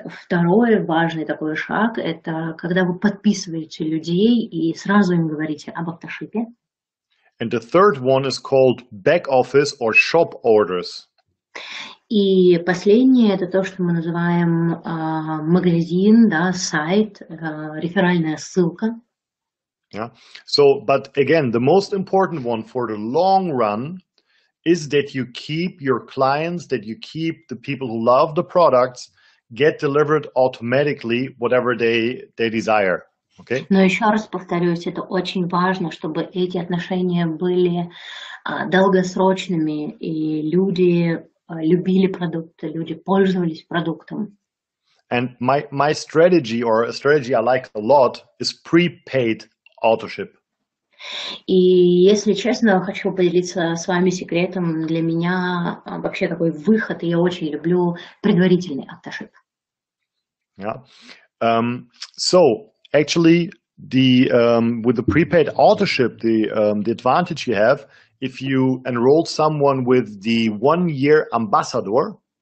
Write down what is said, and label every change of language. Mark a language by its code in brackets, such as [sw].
[ru] Второй важный такой шаг – это когда вы подписываете людей и сразу им говорите об автошипе. [en] And the third one is called back office or shop orders. [ru] И последнее – это то, что мы называем магазин, да, сайт, реферальная ссылка. [en] Yeah. So, but again, the most important one for the long run is that you keep your clients, that you keep the people who love the products, get delivered automatically whatever they desire. Okay? [ru] Но еще раз повторюсь, это очень важно, чтобы эти отношения были долгосрочными, и люди любили продукты, люди пользовались продуктом. [en] And my strategy, or a strategy I like a lot, is prepaid authorship. [ru] И если честно, хочу поделиться с вами секретом. Для меня вообще такой выход, и я очень люблю предварительный авторшип. [en] Yeah. So actually, with the prepaid authorship, the advantage you have if you enroll someone with the 1-year ambassador.